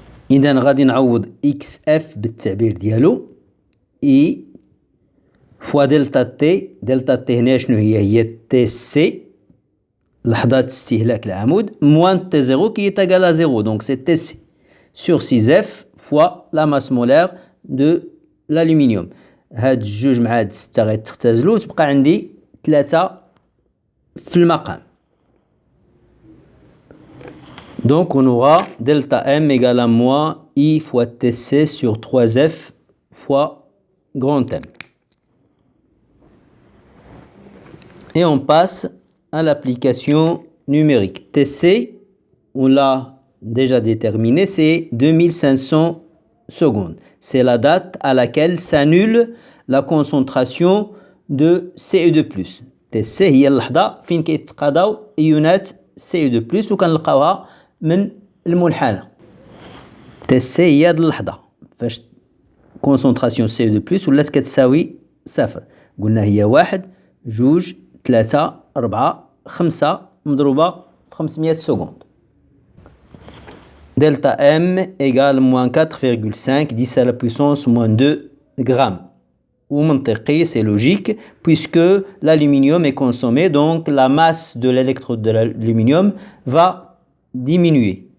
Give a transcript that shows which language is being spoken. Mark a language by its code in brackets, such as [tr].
[ar] إذا غادي نعوض XF بالتعبير ديالو [fr] I fois delta T. [ar] delta T هنا شنو هي TC لحظات استهلاك العمود [fr] moins T0 qui est égal à 0. Donc c'est TC sur 6F fois la masse molaire de l'aluminium. [ar] هاد الجوج مع هاد 6 غيتختزلوا تبقى عندي 3 في المقام. [fr] Donc on aura delta M égale à moins I fois TC sur 3F fois grand M. Et on passe à l'application numérique. TC, on l'a déjà déterminé, c'est 2500 secondes. C'est la date à laquelle s'annule la concentration de CE2+. [ar] TC هي اللحظة فين كيتقاضاو إيونات CE2+ وكنلقاوها من المنحنى. TC هي هاد اللحظة فاش concentration CE2+ ولات كتساوي 0. قلنا هي 1 2 3 4 5 مضروبة في 500 secondes. [fr] Delta M égale moins 4,5 10 à la puissance moins 2 grammes. Ou منطقي, c'est logique, puisque l'aluminium est consommé, donc la masse de l'électrode de l'aluminium va diminuer.